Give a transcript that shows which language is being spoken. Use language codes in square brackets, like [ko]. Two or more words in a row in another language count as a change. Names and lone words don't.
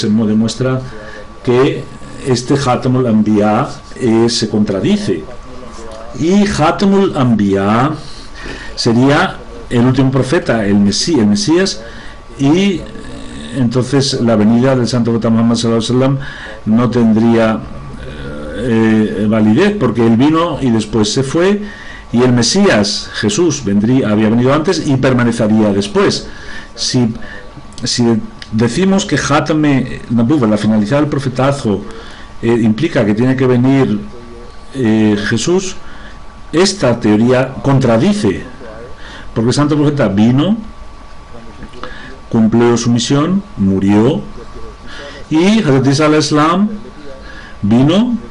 [es] demuestra que este [ar] خاتم الأنبياء [es] se contradice, y [ar] خاتم الأنبياء [es] sería el último profeta, el Mesías, y entonces la venida del santo profeta Muhammad [ar] صلى الله عليه وسلم [es] no tendría validez, porque él vino y después se fue, y el Mesías, Jesús, había venido antes y permanecería después. Si decimos que [ur] ختم نبوت, [es] la finalidad del profetazgo, implica que tiene que venir Jesús, esta teoría contradice, porque el santo profeta vino, cumplió su misión, murió, y Hazrat Isa al-Islam vino,